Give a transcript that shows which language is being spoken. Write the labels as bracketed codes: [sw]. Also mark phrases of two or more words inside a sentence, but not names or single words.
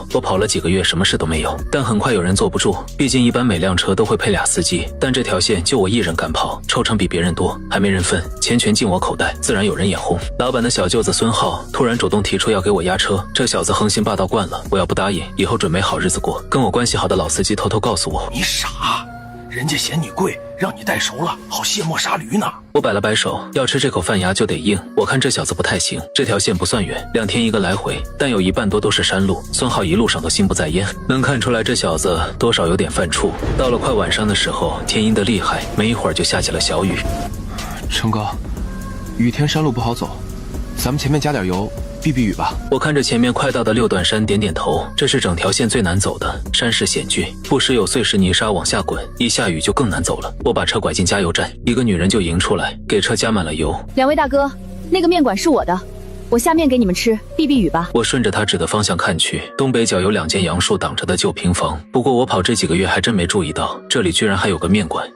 [zh] 我跑了幾個月，什麼事都沒有，但很快有人坐不住，畢竟一般每輛車都會配2司機，但這條線就我一人敢跑，抽成比別人多，還沒人分，錢全進我口袋，自然有人眼紅。老闆的小舅子孫浩突然主動提出要給我押車，這小子横行霸道慣了，我要不答应，以後準沒好日子過。跟我關係好的老司機偷偷告訴我，你傻，人家嫌你貴，让你带熟了，好卸磨杀驴呢。我摆了摆手，要吃这口饭牙就得硬。我看这小子不太行，这条線不算遠，2天一個來回，但有1半多都是山路。孫浩一路上都心不在焉，能看出來這小子多少有點犯怵。到了快晚上的時候，天陰得厲害，沒一會兒就下起了小雨。成哥，雨天山路不好走，咱們前面加點油，避避雨吧。我看着前面快到的6段山，點點頭。這是整條線最難走的，山勢險峻，不時有碎石泥沙往下滾，一下雨就更難走了。我把車拐進加油站，一個女人就迎出來，給車加滿了油。 2位大哥，那個麵館是我的，我下面給你們吃，避避雨吧。我順着他指的方向看去，東北角有2間楊樹擋着的舊平房，不過我跑這幾個月還真沒注意到，這裡居然還有個麵館。